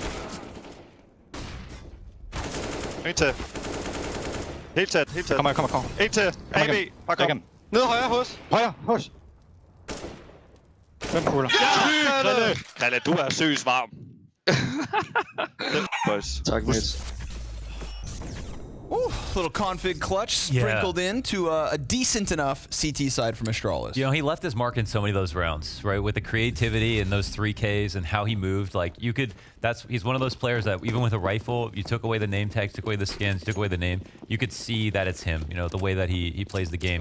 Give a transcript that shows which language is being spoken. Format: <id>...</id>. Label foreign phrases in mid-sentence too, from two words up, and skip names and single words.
<da>En til. Helt tæt, helt tæt. Kommer. En til. AB, bare kom. Ned højre hos. Hos. Hvem puller? Ja, Grille, du er seriøst varm. Boys. Tak, mate.</da> <en>Little config clutch sprinkled into a decent enough CT side from Astralis. You know, he left his mark in so many of those rounds, right? With the creativity and those 3Ks and how he moved. Like, you could, he's one of those players that even with a rifle, you took away the name tags, took away the skins, took away the name, you could see that it's him, you know, the way that he plays the game.</en>